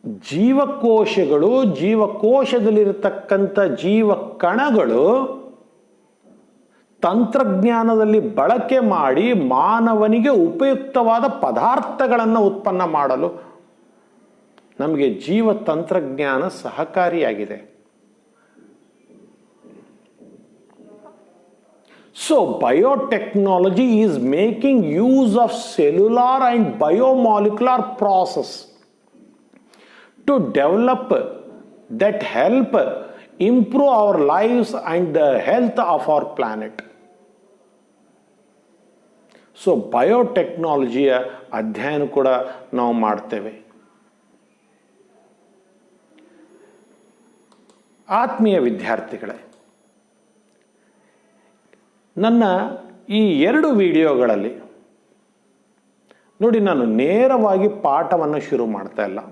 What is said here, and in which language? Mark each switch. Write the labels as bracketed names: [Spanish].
[Kannada] ಜೀವಕೋಶಗಳು, ಜೀವಕೋಶದಲ್ಲಿರತಕ್ಕಂಥ ಜೀವ ಕಣಗಳು ತಂತ್ರಜ್ಞಾನದಲ್ಲಿ ಬಳಕೆ ಮಾಡಿ ಮಾನವನಿಗೆ ಉಪಯುಕ್ತವಾದ ಪದಾರ್ಥಗಳನ್ನು ಉತ್ಪನ್ನ ಮಾಡಲು ನಮಗೆ ಜೀವ ತಂತ್ರಜ್ಞಾನ ಸಹಕಾರಿಯಾಗಿದೆ. [English] So biotechnology is making use of cellular and biomolecular process to develop that help improve our lives and the health of our planet. [Kannada] So ಬಯೋಟೆಕ್ನಾಲಜಿಯ ಅಧ್ಯಯನ ಕೂಡ ನಾವು ಮಾಡ್ತೇವೆ. ಆತ್ಮೀಯ ವಿದ್ಯಾರ್ಥಿಗಳೇ, ನನ್ನ ಈ 2 ವಿಡಿಯೋಗಳಲ್ಲಿ ನೋಡಿ, ನಾನು ನೇರವಾಗಿ ಪಾಠವನ್ನು ಶುರು ಮಾಡ್ತಾ ಇಲ್ಲ.